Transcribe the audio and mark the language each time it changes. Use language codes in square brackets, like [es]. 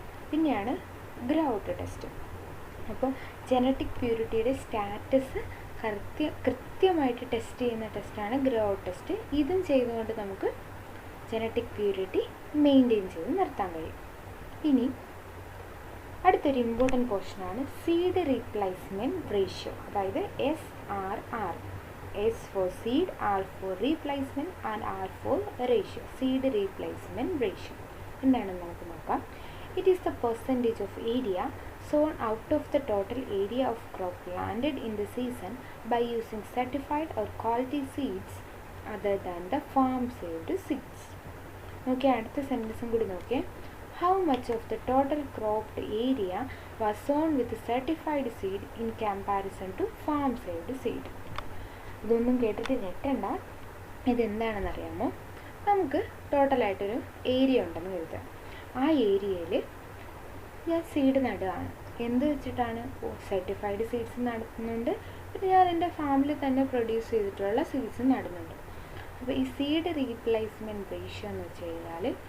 [ml] പിന്നെയാണ് grow out test. അപ്പോൾ genetic പ്യൂരിറ്റിയുടെ status കൃത്യമായിട്ട് ടെസ്റ്റ് ചെയ്യുന്ന ടെസ്റ്റാണ് ഗ്രോ ഔട്ട് ടെസ്റ്റ്. ഇതും ചെയ്തുകൊണ്ട് നമുക്ക് ജനറ്റിക് പ്യൂരിറ്റി മെയിൻറ്റെയിൻ ചെയ്ത് നിർത്താൻ കഴിയും. ഇനി അടുത്തൊരു ഇമ്പോർട്ടൻറ്റ് പോർഷനാണ് സീഡ് റീപ്ലേസ്മെൻറ്റ് റേഷ്യോ, അതായത് SRR. [en] S for seed, R for replacement and R for ratio. [ml] Seed replacement ratio എന്താണെന്ന് നമുക്ക് നോക്കാം. [en] It is the percentage of area sown out of the total area of crop planted in the season by using certified or quality seeds other than the farm saved seeds. [ml] നോക്കിയേ, അടുത്ത സെൻറ്റൻസും കൂടി നോക്കിയേ. [en] How much of the total cropped area was sown with certified seed in comparison to farm saved seed? [ml] ഇതൊന്നും കേട്ടിട്ട് ഞെട്ടണ്ട. ഇതെന്താണെന്ന് അറിയാമോ? നമുക്ക് ടോട്ടലായിട്ടൊരു area ഉണ്ടെന്ന് കരുതുക. ആ ഏരിയയിൽ ഞാൻ സീഡ് നടുകയാണ്. എന്ത് വെച്ചിട്ടാണ്? സർട്ടിഫൈഡ് സീഡ്സ് നടത്തുന്നുണ്ട്, പിന്നെ ഞാൻ എൻ്റെ ഫാമിൽ തന്നെ പ്രൊഡ്യൂസ് ചെയ്തിട്ടുള്ള സീഡ്സ് നടുന്നുണ്ട്. അപ്പോൾ ഈ സീഡ് റീപ്ലേസ്മെൻറ്റ് റേഷ്യോ എന്ന് വെച്ച് കഴിഞ്ഞാൽ